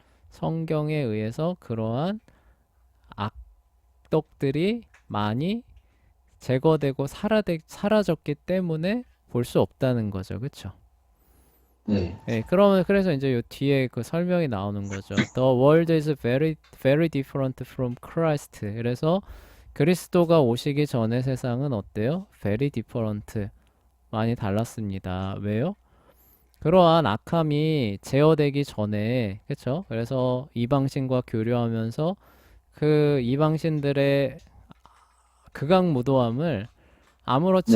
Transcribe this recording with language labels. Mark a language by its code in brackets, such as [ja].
[ko] 성경에 의해서 그러한 악독들이 많이 제거되고 사라졌기 때문에 볼 수 없다는 거죠. 그쵸? 네. 예, 그러면 그래서 이제 요 뒤에 그 설명이 나오는 거죠. [en] The world is very, very different from Christ. [ko] 그래서 그리스도가 오시기 전에 세상은 어때요? [en] Very different. [ko] 많이 달랐습니다. 왜요? 그러한 악함이 제어되기 전에, 그쵸? 그래서 이방신과 교류하면서 그 이방신들의 극악무도함을 아무렇지